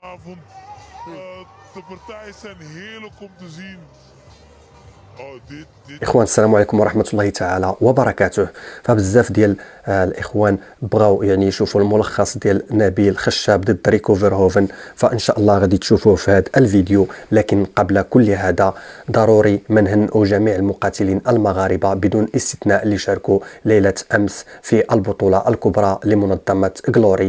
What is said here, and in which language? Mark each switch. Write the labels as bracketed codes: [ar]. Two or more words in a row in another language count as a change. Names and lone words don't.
[nl] vanavond. De partijen zijn heerlijk om te zien. [ar] اخوان السلام عليكم ورحمه الله تعالى وبركاته. فبزاف ديال الاخوان بغاو يعني يشوفوا الملخص ديال نبيل خشاب ضد ريكو فيرهوفن، فان شاء الله غادي تشوفوه في هذا الفيديو. لكن قبل كل هذا ضروري ما نهنئوا جميع المقاتلين المغاربه بدون استثناء اللي شاركوا ليله امس في البطوله الكبرى لمنظمه غلوري.